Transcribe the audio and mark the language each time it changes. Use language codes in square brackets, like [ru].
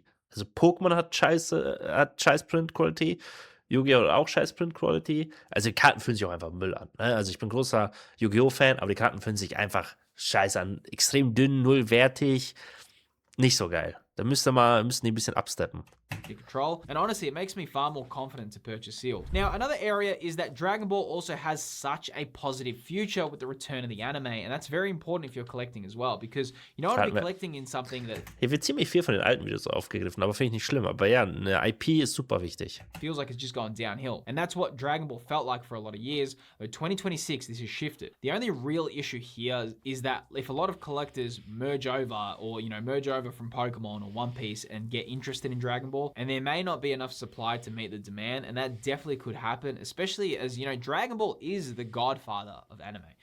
[de] Also Pokémon hat scheiß Print-Quality, Yu-Gi-Oh! Hat auch scheiß Print-Quality. Also die Karten fühlen sich auch einfach Müll an. Ne? Also ich bin großer Yu-Gi-Oh!-Fan, aber die Karten fühlen sich einfach scheiße an. Extrem dünn, nullwertig. Nicht so geil. Da müssten die ein bisschen absteppen. [en] Control, and honestly, it makes me far more confident to purchase Seal. Now, another area is that Dragon Ball also has such a positive future with the return of the anime, and that's very important if you're collecting as well, because you don't want to be collecting in something that... [de] Hier wird ziemlich viel von den alten Videos aufgegriffen, aber finde ich nicht schlimm. Aber ja, eine IP ist super wichtig. [en] Feels like it's just gone downhill, and that's what Dragon Ball felt like for a lot of years. But 2026, this has shifted. The only real issue here is that if a lot of collectors merge over, or merge over from Pokemon or One Piece and get interested in Dragon Ball, and there may not be enough supply to meet the demand, and that definitely could happen, especially as, Dragon Ball is the godfather of anime.